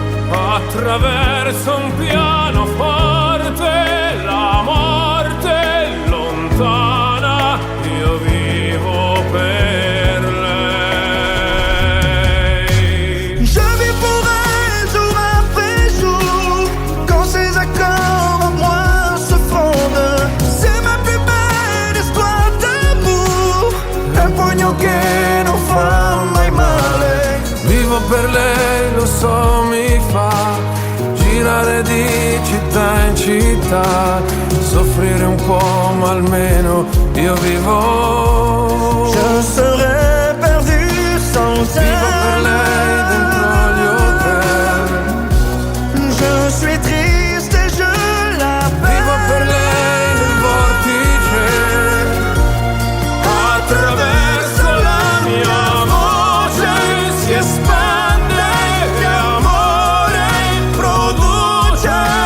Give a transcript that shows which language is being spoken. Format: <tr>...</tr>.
<it>attraverso un pianoforte, la morte è lontana, io vivo per lei.</it> <fr>Je vis pour elle jour après jour, quand ses accords en moi se fondent. C'est ma plus belle histoire d'amour,</fr> <it>un pugno che non fa mai male. Vivo per lei, lo so, mi fa girare di città in città, soffrire un po', ma almeno io vivo.</it> <fr>Je serais perdu sans elle.</fr> <it>Vivo per lei dentro gli hotel.</it> <fr>Je suis triste et je l'appelle.</fr> <it>Vivo per lei nel vortice, Attraverso la mia voce si espande e amore produce.</it>